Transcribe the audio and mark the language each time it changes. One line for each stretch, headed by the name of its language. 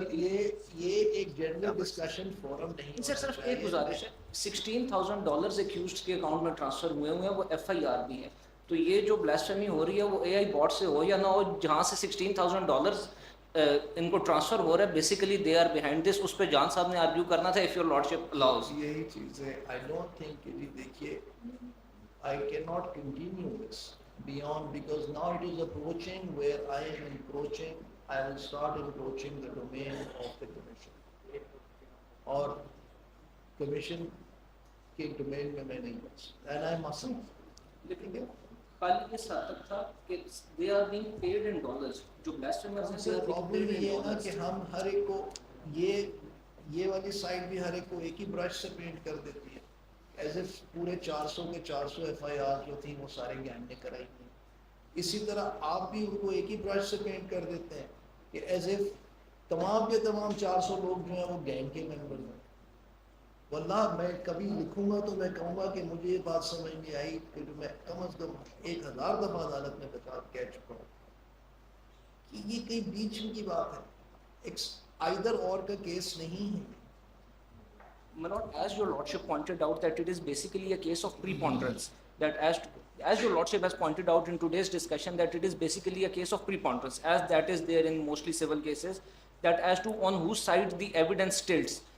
Urdu: یہ ایک general discussion forum نہیں سر صرف ایک گزارش ہے. $16,000 ایکیوزڈ کے اکاؤنٹ میں ٹرانسفر ہوئے ہیں وہ FIR بھی ہے. تو یہ جو بلاسفیمی ہو رہی ہے وہ اے آئی بوٹ سے ہو یا نہ ہو جہاں سے $16,000 ان کو ٹرانسفر ہو رہا ہے
English: Basically they are behind this.
Urdu: اس پہ جان صاحب نے آرگیو کرنا تھا
English: If your lordship allows.
Urdu: یہی چیز ہے.
English: I don't think
Urdu: کہ دیکھیے
English: I cannot continue this beyond because now it is approaching where I am encroaching. I will start encroaching the domain of the commission.
Urdu: اور commission کے domain میں نہیں بس.
English: And I mustn't.
Urdu: لیکن خالی یہ ساتھ تھا کہ
English: they are being paid in dollars. جو blasphemers ہیں they are being paid in
Urdu: یہ ہے نا
English: dollars.
Urdu: کہ ہم ہر ایک کو یہ والی سائڈ بھی ہر ایک کو ایک ہی برش سے پینٹ کر دیتی ہے ایز اف پورے 400 کے 400 FIR جو تھی وہ سارے گینگ نے کرائی تھی. اسی طرح آپ بھی ان کو ایک ہی برش سے پینٹ کر دیتے ہیں کہ ایز اف تمام کے تمام 400 لوگ جو ہیں وہ گینگ کے ممبرز ہیں. واللہ میں کبھی لکھوں گا تو میں کہوں گا کہ مجھے یہ بات سمجھ میں آئی کہ جو میں کم از کم 1000 دفعہ عدالت میں کہہ چکا ہوں کہ یہ کئی بیچ کی بات ہے. آئدر اور کا کیس نہیں ہے.
English: My lord, as your lordship pointed out that it is basically a case of preponderance, that as your lordship has pointed out in today's discussion that it is basically a case of preponderance, as that is there in mostly civil cases, that as to on whose side the evidence tilts.